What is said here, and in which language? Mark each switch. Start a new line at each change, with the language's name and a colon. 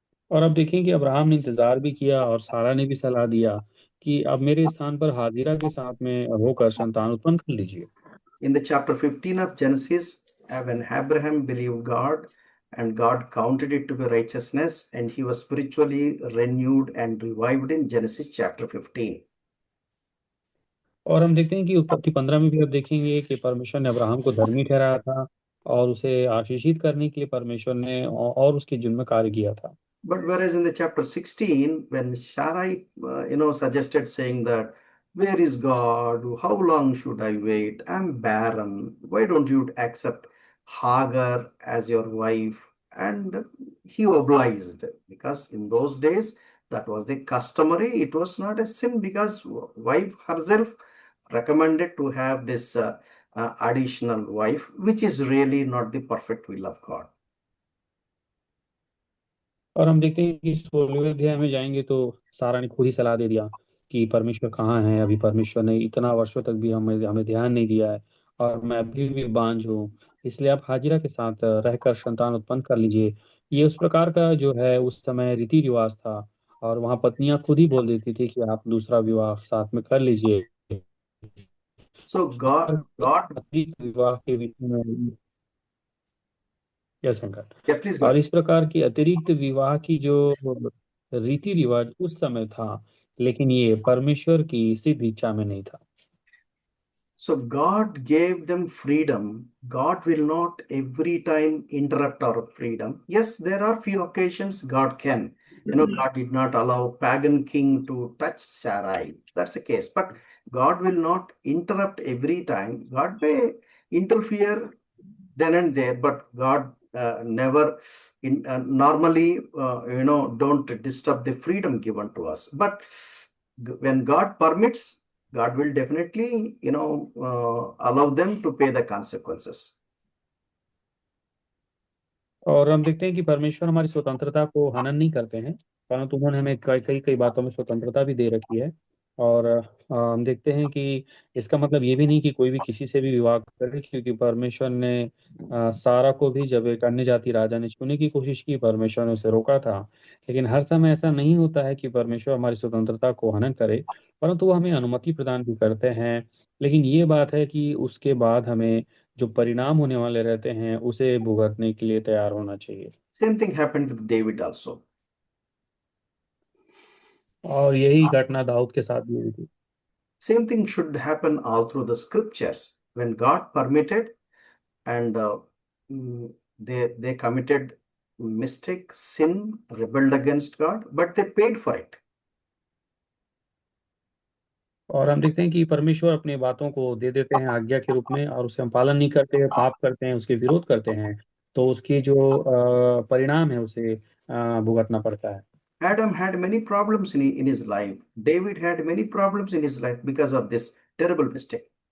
Hindi: और अब देखें कि अब्राहम ने इंतजार भी किया और सारा ने भी सलाह दिया कि अब मेरे स्थान पर हाजिरा के साथ में होकर संतान उत्पन्न कर लीजिए।
English: In the chapter 15 of Genesis, when Abraham believed God and God counted it to be righteousness, and he was spiritually renewed and revived in Genesis chapter 15.
Hindi: और हम देखते हैं कि उत्पत्ति 15 में भी अब देखेंगे कि परमेश्वर ने अब्राहम को धर्मी ठहराया था और उसे आशीषित करने के लिए परमेश्वर ने और उसके जुर्म में कार्य किया था।
English: But whereas in the chapter 16, when Sarai, suggested saying that, where is God? How long should I wait? I'm barren. Why don't you accept Hagar as your wife? And he obliged because in those days, that was the customary. It was not a sin because wife herself recommended to have this additional wife, which is really not the perfect will of God.
Hindi: और हम देखते हैं कि 16वें अध्याय में जाएंगे तो सारा ने खुद ही सलाह दे दिया कि परमेश्वर कहाँ है। अभी परमेश्वर ने इतना वर्षों तक भी हमें हमें ध्यान नहीं दिया है और मैं अभी भी बांझ हूँ, इसलिए आप हाजिरा के साथ रहकर संतान उत्पन्न कर लीजिए। ये उस प्रकार का जो है उस समय रीति रिवाज था और वहाँ पत्नियां खुद ही बोल देती थी कि आप दूसरा विवाह साथ में कर लीजिए।
English: So God,
Hindi: विवाह के विषय में यह संकट
English: yeah, please go
Hindi: और
English: ahead.
Hindi: इस प्रकार की अतिरिक्त विवाह की जो रीति रिवाज उस समय था, लेकिन ये परमेश्वर की सिद्ध इच्छा में नहीं था।
English: So God gave them freedom. God will not every time interrupt our freedom. Yes, there are few occasions God can. God did not allow pagan king to touch Sarai. That's the case. But God will not interrupt every time. God may interfere then and there, but God never normally, don't disturb the freedom given to us. But when God permits, God will definitely, allow them to pay the consequences.
Hindi: और हम देखते हैं कि परमेश्वर हमारी स्वतंत्रता को हनन नहीं करते हैं, परंतु उन्होंने हमें कई कई कई बातों में स्वतंत्रता भी दे रखी है। और हम देखते हैं कि इसका मतलब ये भी नहीं कि कोई भी किसी से भी विवाह करे, क्योंकि परमेश्वर ने सारा को भी जब एक अन्य जाति राजा ने छूने की कोशिश की, परमेश्वर ने उसे रोका था। लेकिन हर समय ऐसा नहीं होता है कि परमेश्वर हमारी स्वतंत्रता को हनन करे, परंतु वो हमें अनुमति प्रदान भी करते हैं। लेकिन ये बात है कि उसके बाद हमें जो परिणाम होने वाले रहते हैं उसे भुगतने के लिए तैयार होना चाहिए।
English: Same thing happened with David also.
Hindi: और यही घटना दाऊद के साथ भी हुई थी।
English: Same thing should happen all through the scriptures. When God permitted and they committed mistake, sin, rebelled against God, but they paid for it.
Hindi: और हम देखते हैं कि परमेश्वर अपनी बातों को दे देते हैं आज्ञा के रूप में और उसे हम पालन नहीं करते हैं, पाप करते हैं, उसके विरोध करते हैं, तो उसके जो परिणाम है उसे भुगतना पड़ता है।
English: Adam had many problems in his life. David had many problems in his life because of this terrible mistake.